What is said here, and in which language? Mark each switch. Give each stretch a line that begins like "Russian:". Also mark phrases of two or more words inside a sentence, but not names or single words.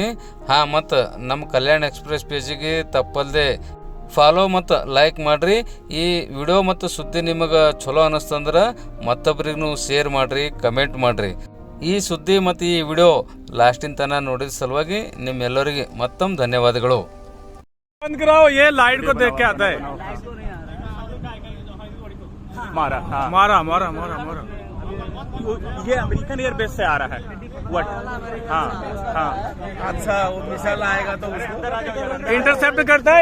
Kannada: ಹಾಂ, ಮತ್ತು ನಮ್ಮ ಕಲ್ಯಾಣ ಎಕ್ಸ್ಪ್ರೆಸ್ ಪೇಜಿಗೆ ತಪ್ಪಲ್ಲದೆ ಫಾಲೋ ಮತ್ತು ಲೈಕ್ ಮಾಡಿರಿ. ಈ ವಿಡಿಯೋ ಮತ್ತು ಸುದ್ದಿ ನಿಮಗೆ ಚಲೋ ಅನ್ನಿಸ್ತಂದ್ರೆ ಮತ್ತೊಬ್ಬರಿಗೂ ಶೇರ್ ಮಾಡಿರಿ, ಕಮೆಂಟ್ ಮಾಡಿರಿ. ಈ ಸುದ್ದಿ ಮತ್ತು ಈ ವಿಡಿಯೋ ಲಾಸ್ಟಿನ ತನಕ ನೋಡಿದ ಸಲುವಾಗಿ ನಿಮ್ಮೆಲ್ಲರಿಗೆ ಮತ್ತೊಮ್ಮೆ ಧನ್ಯವಾದಗಳು.
Hindi: ये अमेरिकन एयरबेस से आ रहा है। व्हाट? हाँ हाँ, अच्छा वो मिसाइल आएगा तो उसको इंटरसेप्ट करता है।